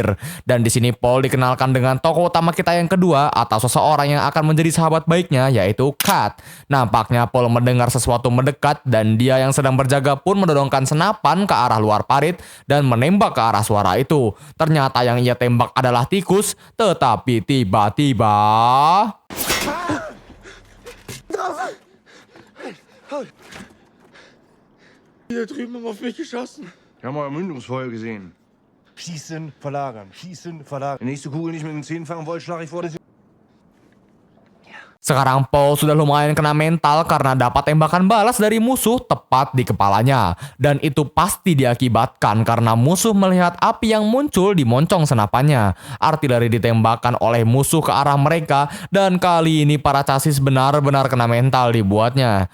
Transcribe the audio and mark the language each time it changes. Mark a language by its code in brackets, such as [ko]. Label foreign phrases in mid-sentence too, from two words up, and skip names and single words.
[id] Dan di sini Paul dikenalkan dengan tokoh utama kita yang kedua atau seseorang yang akan menjadi sahabat baiknya yaitu Kat. Nampaknya Paul mendengar sesuatu mendekat dan dia yang sedang berjaga pun mendorongkan senapan ke arah luar parit dan menembak ke arah suara itu. Ternyata yang ia tembak adalah tikus, tetapi tiba-tiba [de] Hier drüben haben auf mich geschossen. Wir haben euer Mündungsfeuer gesehen. Schießen, verlagern, schießen, verlagern. Die nächste Kugel nicht mit den Zähnen fangen wollt, schlage ich vor, dass ihr... [id] sekarang Paul sudah lumayan kena mental karena dapat tembakan balas dari musuh tepat di kepalanya. Dan itu pasti diakibatkan karena musuh melihat api yang muncul di moncong senapannya. Artileri ditembakkan oleh musuh ke arah mereka dan kali ini para casis benar-benar kena mental dibuatnya.